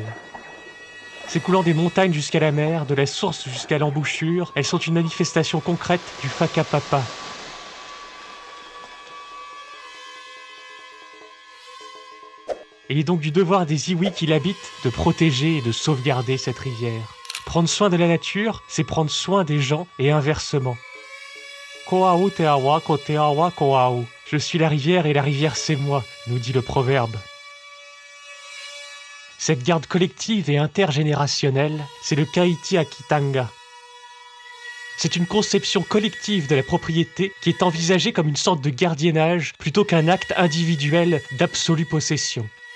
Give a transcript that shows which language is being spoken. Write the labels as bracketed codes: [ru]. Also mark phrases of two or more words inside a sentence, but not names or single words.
[fr] S'écoulant des montagnes jusqu'à la mer, de la source jusqu'à l'embouchure, elles sont une manifestation concrète du whakapapa. Il est donc du devoir des iwi qui l'habitent de protéger et de sauvegarder cette rivière. Prendre soin de la nature, c'est prendre soin des gens et inversement. [mi] Koau te awa ko te awa koau. [fr] Je suis la rivière et la rivière c'est moi, nous dit le proverbe. Cette garde collective et intergénérationnelle, c'est le Kaiti Akitanga. C'est une conception collective de la propriété qui est envisagée comme une sorte de gardiennage plutôt qu'un acte individuel d'absolue possession.